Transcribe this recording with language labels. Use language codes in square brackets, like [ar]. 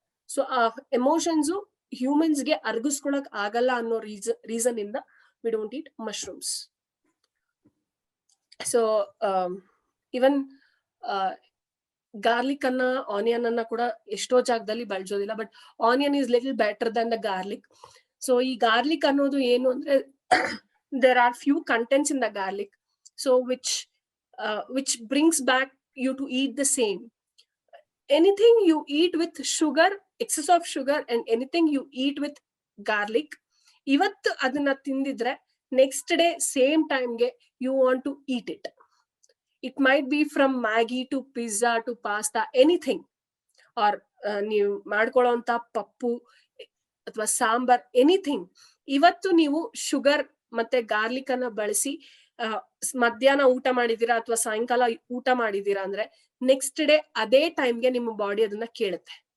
[kn] So ಆ emotions ಹ್ಯೂಮನ್ಸ್ಗೆ ಅರ್ಗಿಸ್ಕೊಳಕ್ ಆಗಲ್ಲ ಅನ್ನೋ ರೀಸನ್ ಇಂದ [en] We don't eat mushrooms. [kn] So even garlic ಅನ್ನ, ಆನಿಯನ್ ಅನ್ನ ಕೂಡ ಎಷ್ಟೋ ಜಾಗದಲ್ಲಿ ಬಳಸೋದಿಲ್ಲ. [en] But onion is little better than the garlic. [kn] So ಈ ಗಾರ್ಲಿಕ್ ಅನ್ನೋದು ಏನು ಅಂದ್ರೆ, [en] there are few contents in the garlic, so which brings back you to eat the same. Anything you eat with sugar, excess of sugar, and anything you eat with garlic, [kn] ivattu adana tindidre [en] next day same time ge you want to eat it. It might be from Maggi to pizza to pasta, anything. [kn] Or ನೀವು ಮಾಡ್ಕೊಳ್ಳೋಂತ ಪಪ್ಪು ಅಥವಾ sambar, anything. ಇವತ್ತು ನೀವು sugar ಮತ್ತೆ garlic ಅನ್ನ ಬಳಸಿ ಮಧ್ಯಾಹ್ನ ಊಟ ಮಾಡಿದೀರಾ ಅಥವಾ ಸಾಯಂಕಾಲ ಊಟ ಮಾಡಿದೀರಾ ಅಂದ್ರೆ ನೆಕ್ಸ್ಟ್ ಡೇ ಅದೇ ಟೈಮ್ಗೆ ನಿಮ್ಮ ಬಾಡಿ ಅದನ್ನ ಕೇಳುತ್ತೆ.